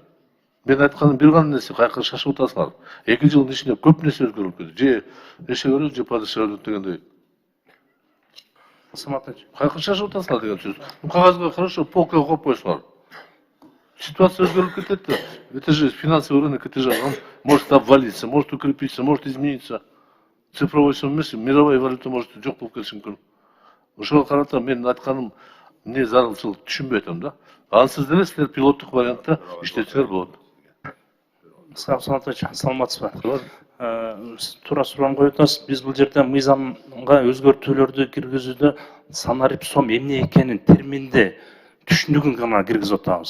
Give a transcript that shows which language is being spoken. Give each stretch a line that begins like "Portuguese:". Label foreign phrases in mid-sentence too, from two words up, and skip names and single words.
Kyrgyz: Мен айтканым бир гана нерсе, кайка шашып атасыңар. 2 жылдын ичинде көп нерсе өзгөрүп кетти. Же эшек өлөт, же падыша өлөт дегендей. Кайка шашып атасыңар деген сөз. Кагазга хорошо полкага коюп койсуңар. Ситуация өзгөрүп кетет да.
Russian: Это же финансовый рынок, это же он может обвалиться, может укрепиться, может измениться.
Kyrgyz: Цифровой сом эмес,
Russian: мировая валюта может
Kyrgyz: жок болуп кетиши мүмкүн. Ошого карата мен айтканым эмне зарылчылык түшүнбөй атам да. Ансыз деле силер пилоттук вариантта иштетсеңер болот. Исхак Абсаматович, саламатсызбы? Туура суроону коюп атасыз. Биз бул жерде мыйзамга өзгөртүүлөрдү киргизүүдө Санарип сом эмне экенин терминде түшүнүгүн гана киргизип атабыз.